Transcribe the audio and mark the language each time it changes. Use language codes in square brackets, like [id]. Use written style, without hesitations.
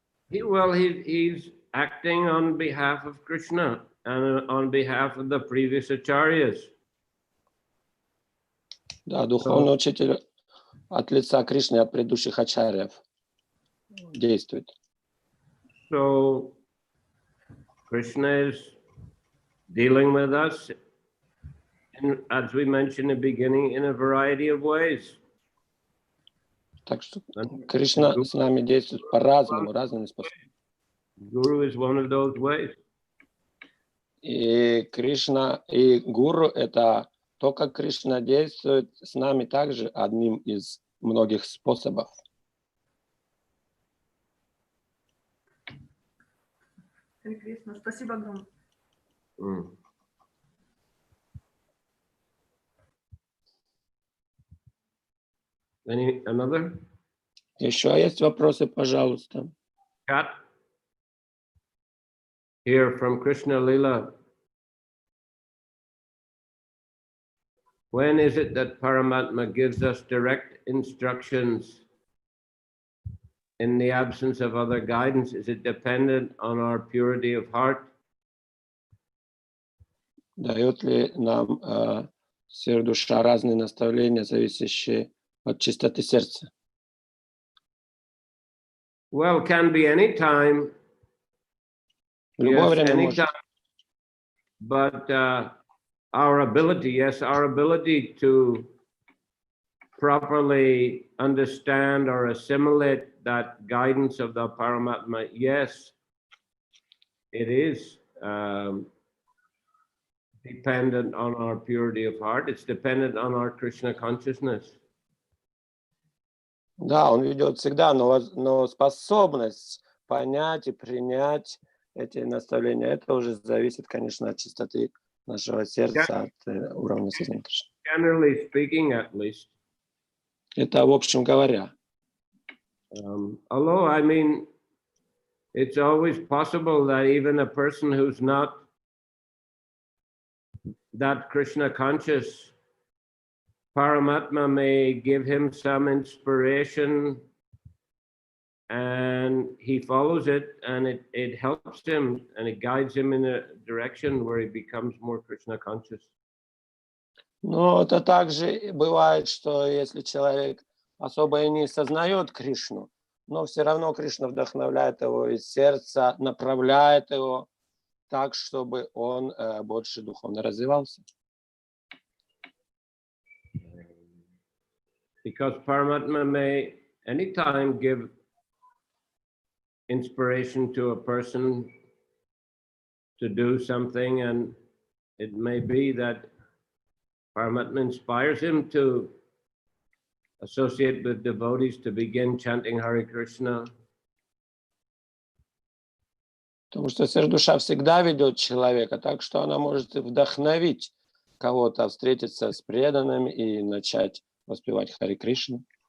[en] He's acting on behalf of Krishna and on behalf of the previous acharyas. [ru] Да, духовный учитель от лица Кришны, от предыдущих ачарьев действует. [en] So Krishna is dealing with us, as we mentioned in the beginning, in a variety of ways. [ru] Так что Кришна с нами действует по-разному, разными способами. [en] Guru is one of those ways. [ru] И Кришна, и Гуру — это то, как Кришна действует с нами также одним из многих способов. Кришна, спасибо огромное. [en] Another? [ru] Еще есть вопросы, пожалуйста. [en] Kat? Here from Krishna Lila. When is it that Paramatma gives us direct instructions in the absence of other guidance? Is it dependent on our purity of heart? [ru] Дает ли нам Сфера Душа разные наставления, зависящие от чистоты сердца? [en] Well, can be any time. [ru] В любое [en] Yes, [ru] время может. [en] anytime. But our ability to properly understand or assimilate that guidance of the Paramatma, yes, it is dependent on our purity of heart. It's dependent on our Krishna consciousness. [ru] Да, он ведет всегда, но способность понять и принять эти наставления, это уже зависит, конечно, от чистоты нашего сердца, от уровня сознания Кришны. [en] Generally speaking, at least. [ru] Это в общем говоря. [en] Although, it's always possible that even a person who's not that Krishna conscious, Paramatma may give him some inspiration and he follows it, and it helps him and it guides him in a direction where he becomes more Krishna conscious. [ru] Но это также бывает, что если человек особо и не сознает Кришну, но все равно Кришна вдохновляет его из сердца, направляет его так, чтобы он больше духовно развивался. [en] Because Paramatma may anytime give inspiration to a person to do something, and it may be that Paramatma inspires him to associate with devotees to begin chanting Hare Krishna. [ru] Потому что сверхдуша всегда ведет человека, так что она может и вдохновить кого-то встретиться с преданными и начать воспевать Харе Кришну.